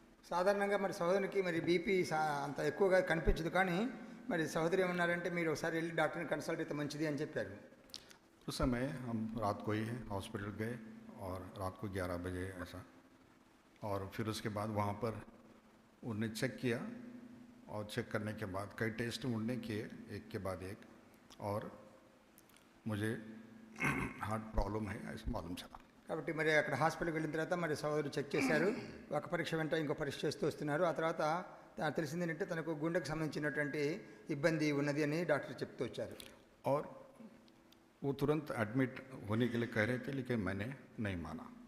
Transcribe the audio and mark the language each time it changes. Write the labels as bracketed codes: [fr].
[te] సాధారణంగా మరి సహోదరునికి మరి బీపీ అంత ఎక్కువగా కనిపించదు, కానీ మరి సహోదరు ఏమన్నారంటే మీరు ఒకసారి వెళ్ళి డాక్టర్ని కన్సల్ట్ అయితే మంచిది అని చెప్పారు. [hi] उस समय हम रात को ही हॉस्पिटल गए और रात को 11 बजे ऐसा, और फिर उसके बाद वहाँ पर उन्होंने चेक किया, और चेक करने के बाद कई टेस्ट उन्होंने किए एक के बाद एक, और मुझे हार्ट प्रॉब्लम है ऐसा मालूम चला. [te] కాబట్టి మరి అక్కడ హాస్పిటల్కి వెళ్ళిన తర్వాత మరి సహోదరు చెక్ చేశారు, ఒక పరీక్ష వెంట ఇంకో పరీక్ష చేస్తూ వస్తున్నారు. ఆ తర్వాత తెలిసింది ఏంటంటే తనకు గుండెకు సంబంధించినటువంటి ఇబ్బంది ఉన్నది అని డాక్టర్ చెప్తూ వచ్చారు. [hi] और वो तुरंत एडमिट होने के लिए कह रहे थे, लेकिन मैंने नहीं माना.